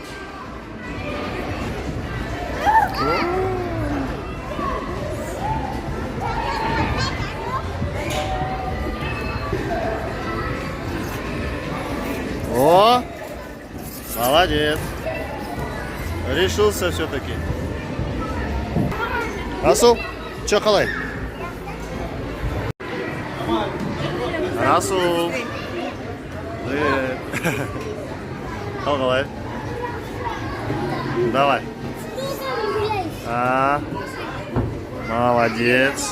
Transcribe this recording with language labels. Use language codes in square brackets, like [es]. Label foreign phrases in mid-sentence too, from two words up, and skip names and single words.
[ru] О, молодец. Решился все-таки. Расул, что қалай? Расул. Привет. Қалай? Давай. Молодец.